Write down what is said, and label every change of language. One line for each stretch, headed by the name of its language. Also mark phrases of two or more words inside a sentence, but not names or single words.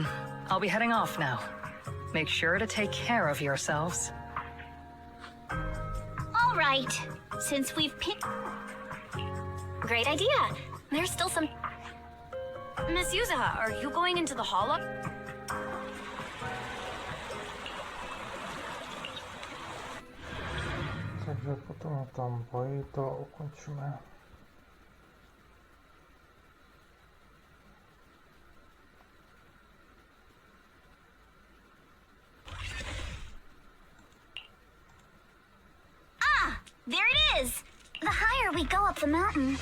English: I'll be heading off now. Make sure to take care of yourselves. All right. Since we've picked... Great idea. There's still some... Miss Yuzuha, are you going into the hollow?
Slovak: Takže potom tam boj to ukončíme.
English: There it is! The higher we go up the mountain...